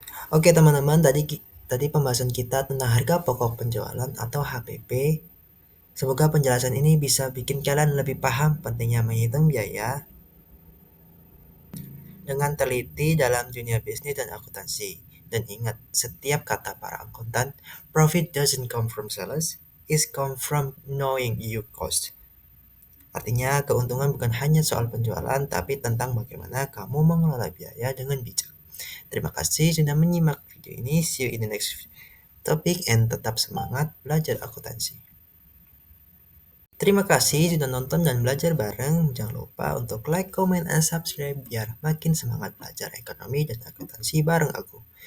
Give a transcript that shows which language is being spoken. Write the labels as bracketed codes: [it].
[id] Oke teman-teman, tadi pembahasan kita tentang harga pokok penjualan atau HPP. Semoga penjelasan ini bisa bikin kalian lebih paham pentingnya menghitung biaya dengan teliti dalam dunia bisnis dan akuntansi. Dan ingat, setiap kata para akuntan, [en] profit doesn't come from sales, it come from knowing your cost. [id] Artinya, keuntungan bukan hanya soal penjualan, tapi tentang bagaimana kamu mengelola biaya dengan bijak. Terima kasih sudah menyimak video ini. [en] See you in the next topic and [id] tetap semangat belajar akuntansi. Terima kasih sudah nonton dan belajar bareng. Jangan lupa untuk [en] like, comment, and subscribe [id] biar makin semangat belajar ekonomi dan akuntansi bareng aku.